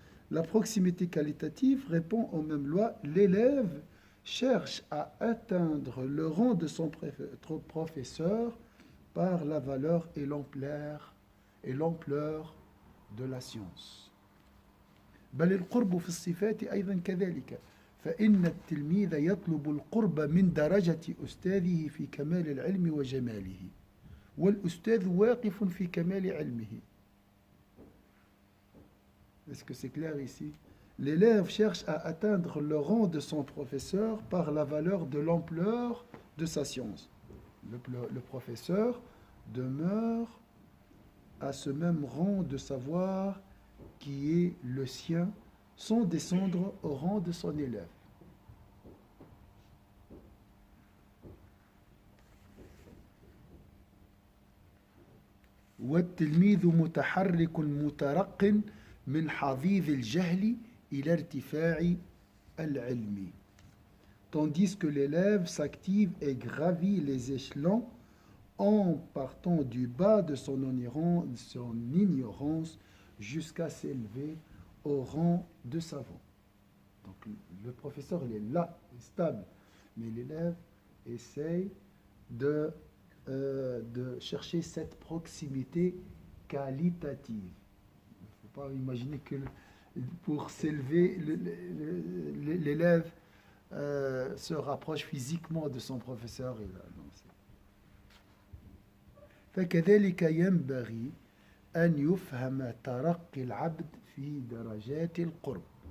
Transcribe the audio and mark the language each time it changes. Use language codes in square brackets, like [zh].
[fr] La proximité qualitative répond aux mêmes lois. L'élève cherche à atteindre le rang de son professeur par la valeur et l'ampleur de la science. [ar] بل القرب في الصفات أيضا كذلك فإن التلميذ يطلب القرب من درجة أستاذه في كمال العلم وجماله والأستاذ واقف في كمال علمه. [fr] Est-ce que c'est clair ici? L'élève cherche à atteindre le rang de son professeur par la valeur de l'ampleur de sa science. Le professeur demeure à ce même rang de savoir qui est le sien sans descendre au rang de son élève. [ar] والتلميذ متحرك مترق من حضيض الجهل إلى ارتفاع العلم. [fr] Tandis que l'élève s'active et gravit les échelons en partant du bas de son ignorance jusqu'à s'élever au rang de savant. Donc le professeur, il est là, il est stable, mais l'élève essaye de chercher cette proximité qualitative. Il ne faut pas imaginer que pour s'élever, l'élève se rapproche physiquement de son professeur. [ar] فكذلك ينبغي أن يفهم ترقي العبد في درجات القرب.